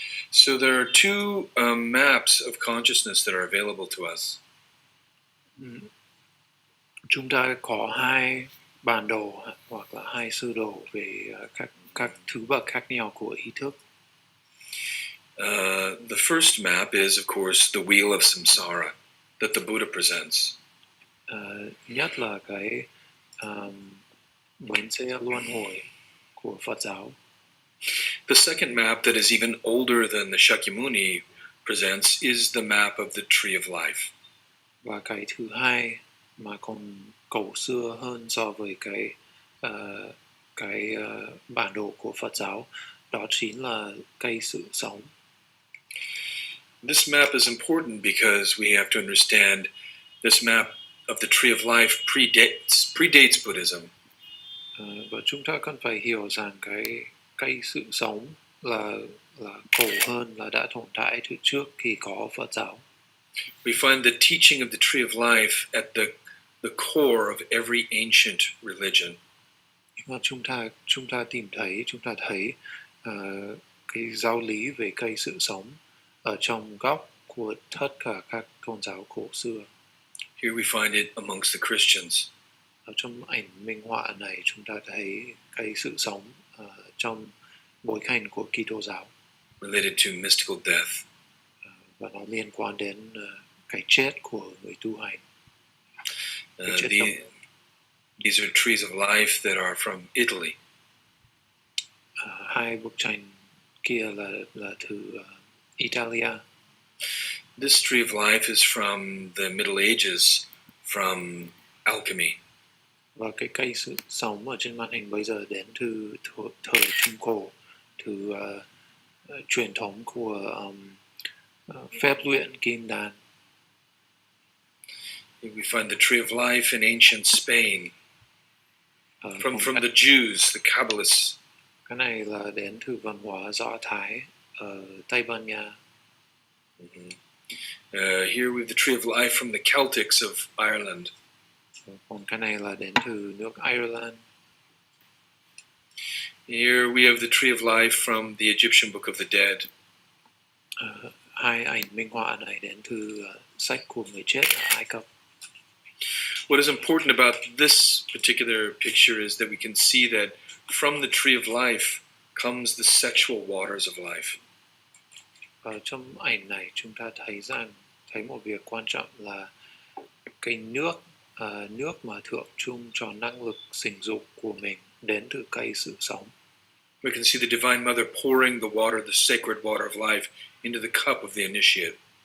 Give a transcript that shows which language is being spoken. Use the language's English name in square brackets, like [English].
[English] So there are two maps of consciousness that are available to us. [Vietnamese] Chúng ta có hai bản đồ hoặc là hai sơ đồ về các thứ bậc khác nhau của ý thức. [English] The first map is, of course, the wheel of samsara that the Buddha presents. [Vietnamese] Nhất là cái bánh xe luân hồi của Phật giáo. [English] The second map that is even older than the Shakyamuni presents is the map of the tree of life. [Vietnamese] Và cái thứ hai mà còn cổ xưa hơn so với cái bản đồ của Phật giáo, đó chính là cây sự sống. [English] This map is important because we have to understand this map of the tree of life predates Buddhism. [Vietnamese] Và chúng ta cần phải hiểu rằng cái cây sự sống là cổ hơn, là đã tồn tại từ trước khi có Phật giáo. [English] We find the teaching of the tree of life at the core of every ancient religion. [Vietnamese] Và chúng ta thấy cái giáo lý về cây sự sống ở trong góc của tất cả các tôn giáo cổ xưa. [English] Here we find it amongst the Christians. [Vietnamese] Ở trong ảnh minh họa này chúng ta thấy cây sự sống trong bối cảnh của Kitô giáo. [English] Related to mystical death. [Vietnamese] Và nó liên quan đến cái chết của người tu hành. [English] These are trees of life that are from Italy. [Vietnamese] Hai bức tranh kia là từ Italia. [English] This tree of life is from the Middle Ages, from alchemy. [Vietnamese] Và cái cây sự sống ở trên màn hình bây giờ đến từ thời Trung Cổ, từ truyền thống của phép luyện kim đan. [English] We find the tree of life in ancient Spain, from the Jews, the Kabbalists. [Vietnamese] Cái này là đến từ văn hóa Do Thái ở Tây Ban Nha. [English] Here we have the tree of life from the Celtics of Ireland. [Vietnamese] Còn cái này là đến từ nước Ireland. [English] Here we have the tree of life from the Egyptian Book of the Dead. [Vietnamese] Hai ảnh minh họa này đến từ sách của người chết ở Ai Cập. [English] What is important about this particular picture is that we can see that from the tree of life comes the sexual waters of life. [Vietnamese] Và trong ảnh này chúng ta thấy một việc quan trọng là cái nước mà tượng trưng cho năng lực sinh dục của mình đến từ cây sự sống. [English] We can see the Divine Mother pouring the water, the sacred water of life, into the cup of the initiate.